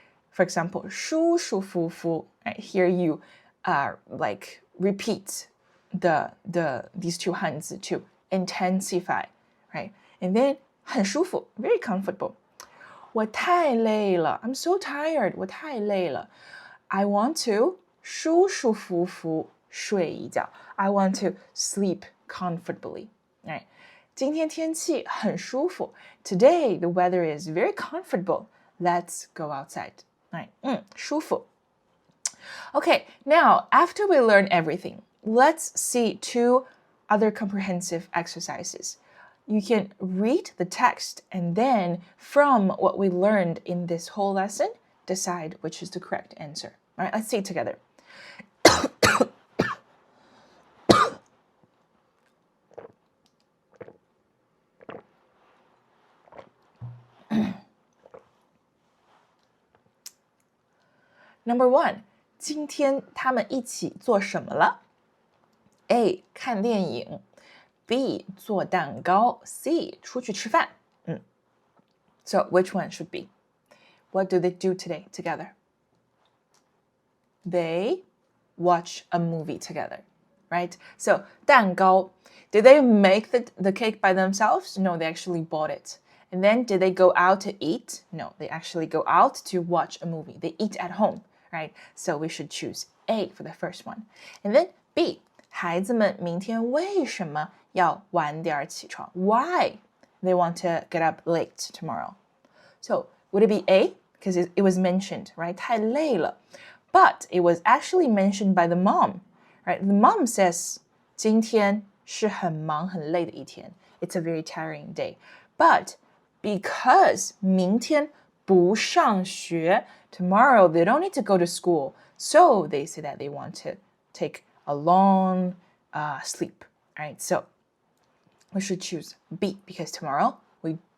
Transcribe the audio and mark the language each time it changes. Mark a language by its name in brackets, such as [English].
[English] For example, 舒舒服服, right? Here you like repeat these two 汉字 to intensify, right? And then [Chinese] 很舒服, [English] very comfortable. [Chinese] 我太累了, [English] I'm so tired. [Chinese] 我太累了. [English] I want to [Chinese] 舒舒服服睡一觉. [English] I want to sleep comfortably, right? [Chinese] 今天天气很舒服. [English] Today the weather is very comfortable. Let's go outside. Right? 舒服. Okay, now after we learn everything, let's see two other comprehensive exercises. You can read the text and then from what we learned in this whole lesson, decide which is the correct answer. All right, let's see it together. [Chinese] Number one, 今天他们一起做什么了？ A. 看电影 B. 做蛋糕 C. 出去吃饭 [English] So which one should be? What do they do today together? They watch a movie together, right? So 蛋糕, did they make the cake by themselves? No, they actually bought it. And then did they go out to eat? No, they actually go out to watch a movie. They eat at home, right? So we should choose A for the first one. And then B, [Chinese] 孩子们明天为什么要晚点起床? [English] Why they want to get up late tomorrow? So would it be A? Because it was mentioned, right? [Chinese] 太累了. [English] But it was actually mentioned by the mom, right? The mom says, [Chinese] 今天是很忙很累的一天. [English] It's a very tiring day. But because [Chinese] 明天不上学, [English] tomorrow they don't need to go to school. So they say that they want to take a long sleep, right? So we should choose B because tomorrow we